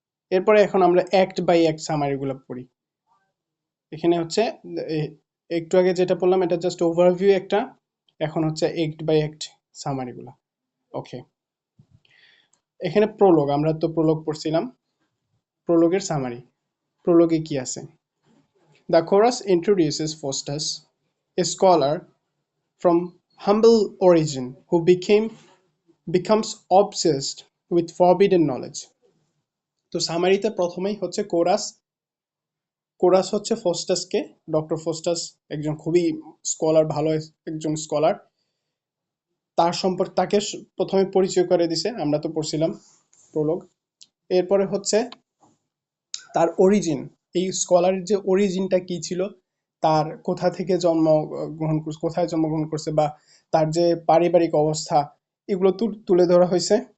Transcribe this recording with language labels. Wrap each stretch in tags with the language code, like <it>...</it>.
<bn>এরপরে এখন আমরা অ্যাক্ট বাই অ্যাক্ট সামারিগুলো পড়ি। এখানে হচ্ছে একটু আগে যেটা বললাম এটা জাস্ট ওভারভিউ একটা, এখন হচ্ছে অ্যাক্ট বাই অ্যাক্ট সামারিগুলো। ওকে, এখানে প্রোলগ, আমরা তো প্রোলগ পড়ছিলাম, প্রোলগের সামারি। প্রোলগে কি আছে?</bn> <en>The chorus introduces Faustus, a scholar from humble origin who becomes obsessed with forbidden knowledge.</en> <bn>তো সামারিতে প্রথমেই হচ্ছে কোরাস হচ্ছে ফস্টাসকে, ডক্টর ফস্টাস একজন খুবই স্কলার, ভালো একজন স্কলার, তার সম্পর্কে তাকে প্রথমে পরিচয় করে দিছে, আমরা তো পড়ছিলাম প্রোলগ। এরপরে হচ্ছে তার অরিজিন, এই স্কলারের যে অরিজিনটা কি ছিল, তার কোথা থেকে কোথায় জন্মগ্রহণ করছে বা তার যে পারিবারিক অবস্থা, এগুলো তুলে ধরা হয়েছে।</bn>